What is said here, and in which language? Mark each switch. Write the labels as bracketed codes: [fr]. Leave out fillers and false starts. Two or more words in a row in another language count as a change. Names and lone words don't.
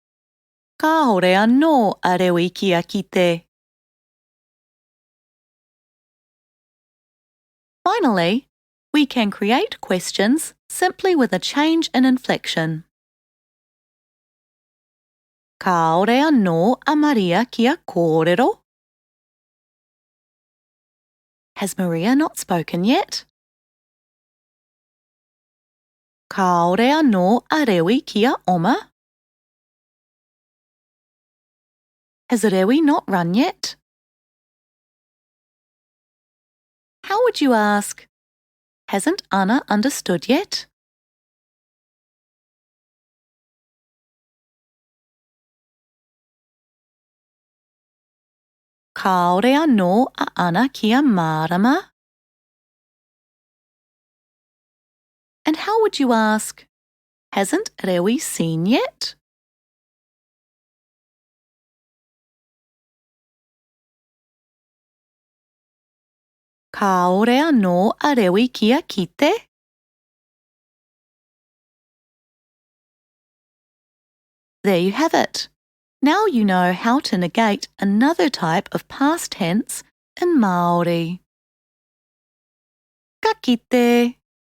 [mi] Kāore anō Rewi kia kite. [en] Finally, we can create questions simply with a change in inflection. [mi] Ka ore anō a Maria kia kōrero? [en] Has Maria not spoken yet? [mi] Ka ore anō a Rewi kia oma? [en] Has Rewi not run yet? How would you ask, hasn't Anna understood yet? [mi] Ka ore anō a Anna kia mārama? [en] And how would you ask, hasn't Rewi seen yet? [mi] Ka ore anō a Rewi kia kite? [en] There you have it. Now you know how to negate another type of past tense in Māori. [mi] Ka kite!